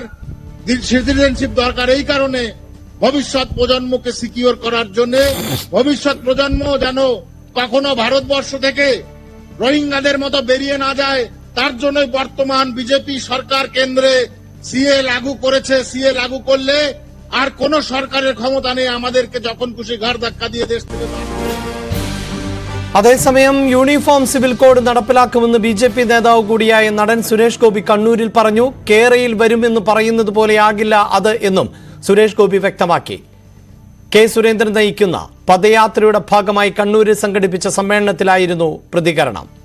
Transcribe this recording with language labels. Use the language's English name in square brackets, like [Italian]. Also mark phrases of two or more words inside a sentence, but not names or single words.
[Bangla] সিটিজেনশিপ দরকার এই কারণে, ভবিষ্যৎ প্রজন্মকে সিকিউর করার জন্য, ভবিষ্যৎ প্রজন্ম যেন কখনো ভারতবর্ষ থেকে রোহিঙ্গাদের মতো বেরিয়ে না যায়, তার জন্যই বর্তমান বিজেপি সরকার কেন্দ্রে সিএ লাগু করেছে। সিএ লাগু করলে আর কোন সরকারের ক্ষমতা নেই আমাদেরকে যখন খুশি ঘাড় ধাক্কা দিয়ে দেশ থেকে। [Malayalam] അതേസമയം യൂണിഫോം സിവിൽ കോഡ് നടപ്പിലാക്കുമെന്ന് ബി.ജെ.പി. നേതാവ് കൂടിയായ നടൻ സുരേഷ് ഗോപി കണ്ണൂരിൽ പറഞ്ഞു. കേരയിൽ വരുമെന്ന് പറയുന്നത് പോലെയാകില്ല അത് എന്നും സുരേഷ് ഗോപി വ്യക്തമാക്കി. കെ സുരേന്ദ്രൻ നയിക്കുന്ന പദയാത്രയുടെ ഭാഗമായി കണ്ണൂരിൽ സംഘടിപ്പിച്ച സമ്മേളനത്തിലായിരുന്നു പ്രതികരണം.